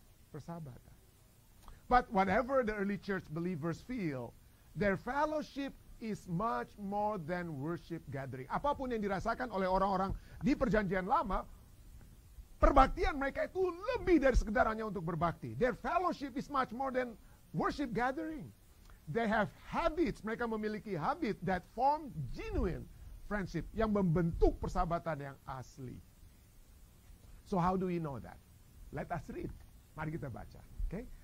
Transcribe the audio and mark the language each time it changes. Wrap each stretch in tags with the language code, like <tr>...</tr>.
<id>Persahabatan.</id> <en>But whatever the early church believers feel, their fellowship is much more than worship gathering.</en> <id>Apapun yang dirasakan oleh orang-orang di perjanjian lama, perbaktian mereka itu lebih dari sekedar hanya untuk berbakti.</id> <en>Their fellowship is much more than worship gathering. They have habits,</en> <id>mereka memiliki habit</id> <en>that form genuine friendship,</en> <id>yang membentuk persahabatan yang asli.</id> <en>So how do we know that? Let us read.</en> <id>Mari kita baca.</id> <en>Okay?</en>